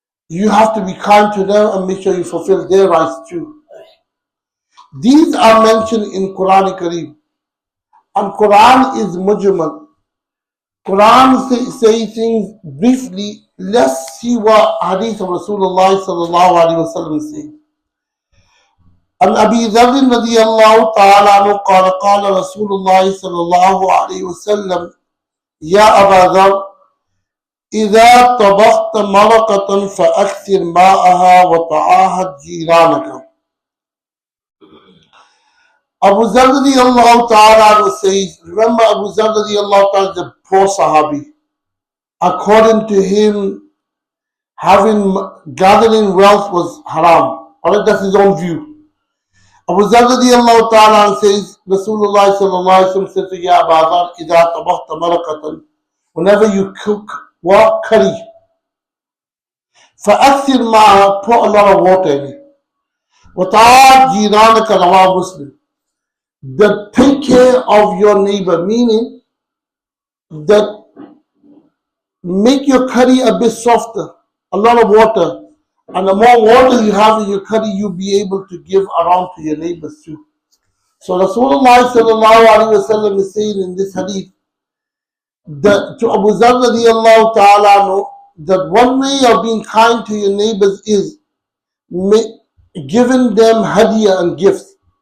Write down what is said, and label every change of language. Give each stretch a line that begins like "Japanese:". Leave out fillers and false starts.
English: you have to be kind to them and make sure you fulfill their rights too. These are mentioned in Quran Kareem. And Quran is mujmal. Quran say things briefly. Let's see what hadith of Rasulullah sallallahu alaihi wasallam say.
Arabic: عن أبي ذر رضي الله تعالى عنه قال قال رسول الله صلى الله عليه وسلم يا أبا ذر إذا طبخت مرقة فأكثر ماءها وتعاهد جيرانك.
English: Abu Zar radiallahu ta'ala says, remember Abu Zar radiallahu ta'ala is a poor Sahabi. According to him, gathering wealth was haram. Alright, that's his own view. Abu Zar radiallahu ta'ala says, Rasulullah sallallahu alayhi wa sallam said to Ya Abu Zar,
Arabic: إِذَا طَبَخْتَ مَرَقَةً,
English: whenever you cook what? Curry.
Arabic: فَأَكْثِرْ مَعَهَا,
English: put a lot of water in it.
Arabic: وَتَعَادْ جِيرَانَكَ رواه Muslim.
English: That take care of your neighbor, meaning that make your curry a bit softer, a lot of water, and the more water you have in your curry, you'll be able to give around to your neighbors too. So Rasulullah sallallahu alaihi wasallam is saying in this hadith that to Abu Zar radiallahu ta'ala that one way of being kind to your neighbors is giving them hadiyah and gifts.